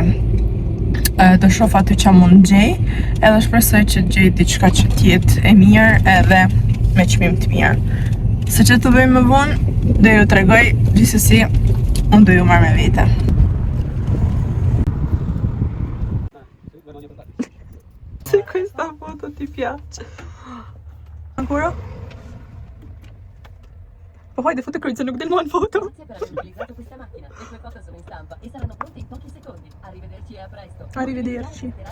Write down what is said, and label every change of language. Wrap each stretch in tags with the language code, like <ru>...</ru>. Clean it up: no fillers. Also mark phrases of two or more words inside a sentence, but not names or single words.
<sq>Do shoh aty që mund gjej, edhe shpresoj që gjej diçka që t'jetë e mirë edhe me çmim të mirë. Se që të bëjmë më vonë, do ju tregoj, gjithsesi unë do ju marr me vete.</sq> <it>Se questa foto ti piace? Ancora? Ma poi le foto cruise</it> <sq>nuk del</sq> <it>one foto. Grazie per aver utilizzato questa macchina. Le tue foto sono in stampa e saranno pronte in pochi secondi. Arrivederci e a presto. Arrivederci.</it>